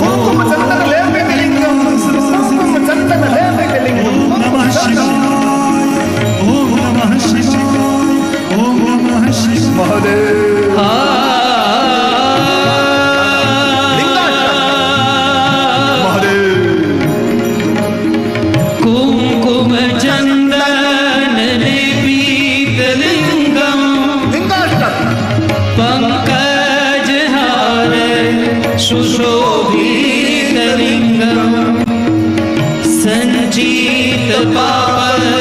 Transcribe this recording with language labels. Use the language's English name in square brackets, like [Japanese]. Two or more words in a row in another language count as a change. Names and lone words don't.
[Sanskrit] ઓમ ચંદન લેપિતલિંગમ, ઓમ ચંદન લેપિતલિંગમ. ઓમ નમઃ શિવાય ઓમ નમઃ શિવાય ઓમ નમઃ શિવાય મહાદેવ. મહાદેવ. कुङ्कुम चन्दन लेपितलिङ्गम् લિંગાષ્ટક. पङ्कजहार सुशोभितलिङ्गम् सञ्चित पाप